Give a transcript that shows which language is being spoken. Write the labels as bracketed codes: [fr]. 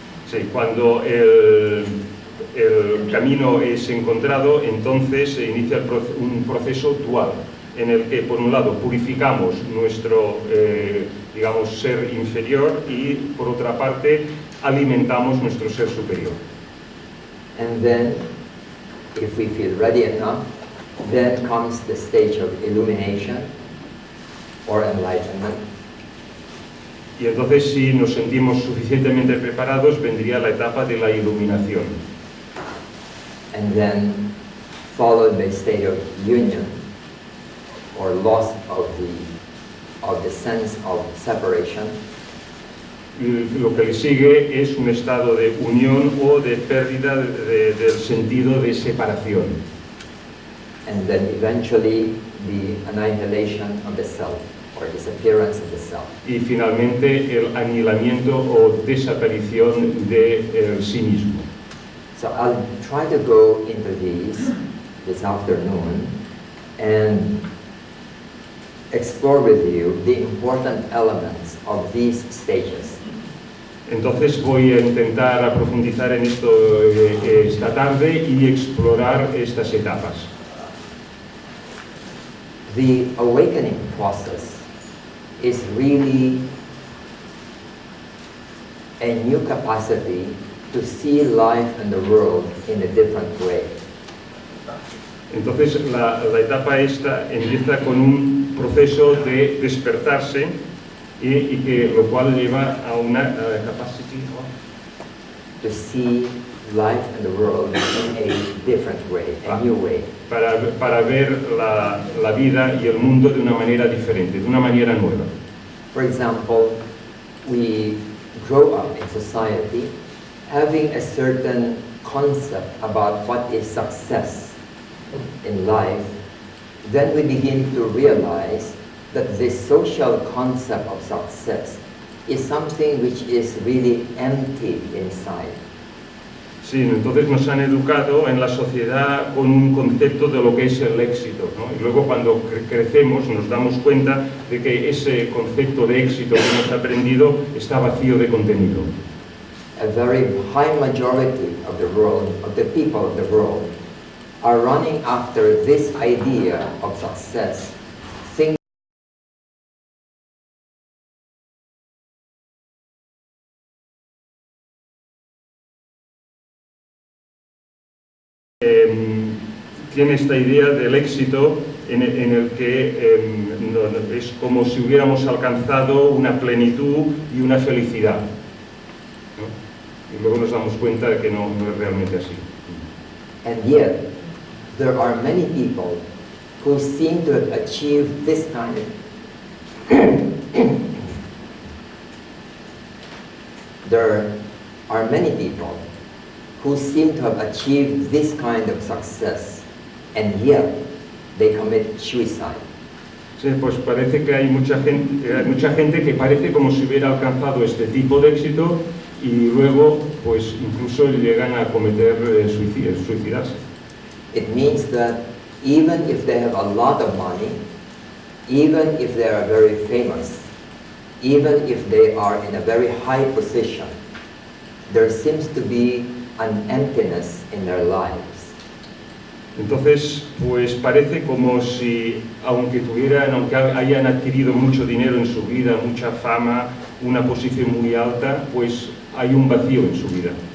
[es] Sí, cuando el camino es encontrado, entonces se inicia un proceso dual, en el que, por un lado, purificamos nuestro, digamos, ser inferior y, por otra parte, alimentamos nuestro ser superior. [en] And then, if we feel ready enough, then comes the stage of illumination or enlightenment. [es] Y entonces, si nos sentimos suficientemente preparados, vendría la etapa de la iluminación. [en] And then, followed by state of union or loss of the sense of separation. [es] Y lo que le sigue es un estado de unión o de pérdida del sentido de separación. [en] And then eventually the annihilation of the self. or disappearance of the self. [es] Y finalmente el anihilamiento o desaparición de sí mismo. [en] So I'll try to go into these this afternoon and explore with you the important elements of these stages. [es] Entonces voy a intentar profundizar en esto esta tarde y explorar estas etapas. [en] The awakening process is really a new capacity to see life and the world in a different way. [es] Entonces la etapa esta empieza con un proceso de despertarse y que lo cual lleva a una capacity [en] To see life and the world in a different way, a new way. [es] para ver la vida y el mundo de una manera diferente, de una manera nueva. [en] For example, we grow up in society having a certain concept about what is success in life. Then we begin to realize that this social concept of success is something which is really empty inside. [es] Sí, entonces nos han educado en la sociedad con un concepto de lo que es el éxito, ¿no? Y luego cuando crecemos nos damos cuenta de que ese concepto de éxito que hemos aprendido está vacío de contenido. [en] A very high majority of the world, of the people of the world, are running after this idea of success, thinking [es] tiene esta idea del éxito en el que es como si hubiéramos alcanzado una plenitud y una felicidad, ¿no? Y luego nos damos cuenta de que no es realmente así. [en] And yet, there are many people who seem to have achieved this kind of there are many people who seem to have achieved this kind of success, and yet they commit suicide. [es] Sí, pues parece que hay mucha gente que parece como si hubiera alcanzado este tipo de éxito y luego pues incluso llegan a cometer suicidarse. [en] It means that even if they have a lot of money, even if they are very famous, even if they are in a very high position, there seems to be an emptiness in their lives. [es] Entonces, pues parece como si, aunque hayan adquirido mucho dinero en su vida, mucha fama, una posición muy alta, pues hay un vacío en su vida.